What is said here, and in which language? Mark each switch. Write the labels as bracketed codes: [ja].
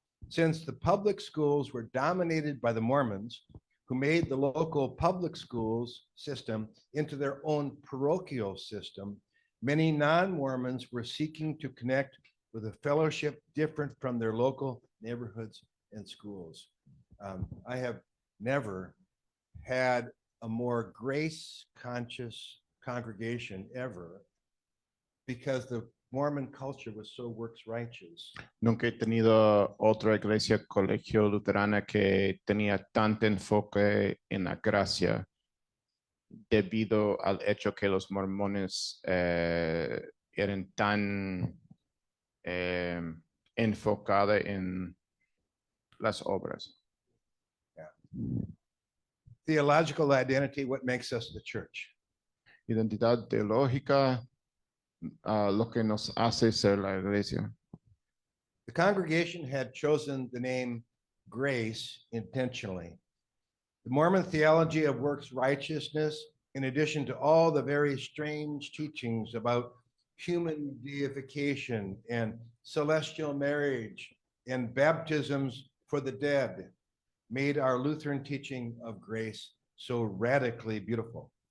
[en] Since the public schools were dominated by the Mormons, who made the local public schools system into their own parochial system, many non-Mormons were seeking to connect with a fellowship different from their local neighborhoods and schools. I have never had a more grace-conscious congregation ever because the Mormon culture was so works righteous. [es] Nunca he tenido otra iglesia colegio luterana que tenía tanto enfoque en la gracia debido al hecho que los mormones eran tan enfocados en las obras. [en] Theological identity, what makes us the church? [es] Identidad teológica, lo que nos hace ser la iglesia. [en] The congregation had chosen the name Grace intentionally. The Mormon theology of works righteousness, in addition to all the very strange teachings about human deification and celestial marriage and baptisms for the dead, made our Lutheran teaching of grace so radically beautiful.